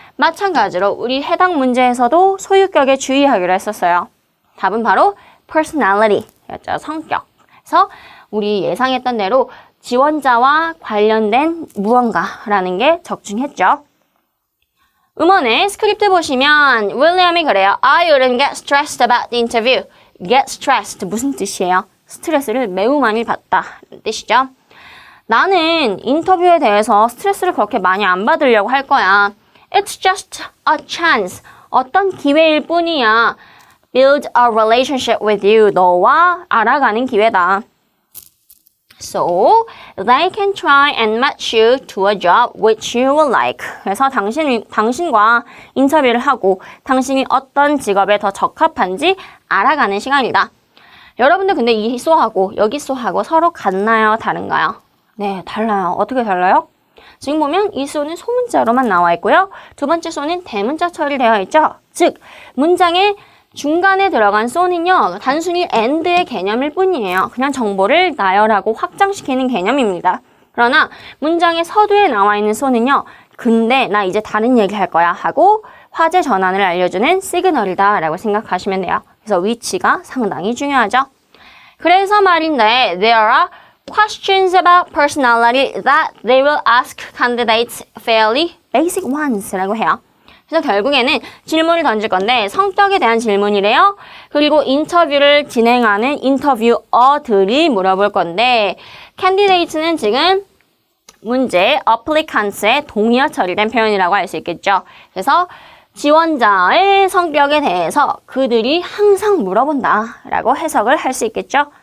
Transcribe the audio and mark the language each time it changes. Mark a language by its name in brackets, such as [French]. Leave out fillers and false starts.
[Korean] 마찬가지로 우리 해당 문제에서도 소유격에 주의하기로 했었어요. 답은 바로 personality였죠. 성격. 그래서 우리 예상했던 대로 지원자와 관련된 무언가라는 게 적중했죠. 음원의 스크립트 보시면 윌리엄이 그래요. [English] I wouldn't get stressed about the interview. Get stressed [Korean] 무슨 뜻이에요? 스트레스를 매우 많이 받다는 뜻이죠. 나는 인터뷰에 대해서 스트레스를 그렇게 많이 안 받으려고 할 거야. [English] It's just a chance. [Korean] 어떤 기회일 뿐이야. [English] Build a relationship with you. [Korean] 너와 알아가는 기회다. [English] So, they can try and match you to a job which you will like. [Korean] 그래서 당신과 인터뷰를 하고 당신이 어떤 직업에 더 적합한지 알아가는 시간이다. 여러분들 근데 이 쏘하고 여기 쏘하고 서로 같나요? 다른가요? 네, 달라요. 어떻게 달라요? 지금 보면 이 쏘는 소문자로만 나와 있고요. 두 번째 쏘는 대문자 처리되어 있죠. 즉, 문장의 중간에 들어간 쏘는요. 단순히 and의 개념일 뿐이에요. 그냥 정보를 나열하고 확장시키는 개념입니다. 그러나 문장의 서두에 나와 있는 쏘는요. 근데 나 이제 다른 얘기 할 거야 하고 화제 전환을 알려주는 시그널이다 라고 생각하시면 돼요. 그래서 위치가 상당히 중요하죠. 그래서 말인데 [English] there are questions about personality that they will ask candidates fairly basic ones [Korean] 라고 해요. 그래서 결국에는 질문을 던질 건데 성격에 대한 질문이래요. 그리고 인터뷰를 진행하는 인터뷰어들이 물어볼 건데 candidates는 지금 문제 applicants의 동의어 처리된 표현이라고 할 수 있겠죠. 그래서 지원자의 성격에 대해서 그들이 항상 물어본다 라고 해석을 할 수 있겠죠.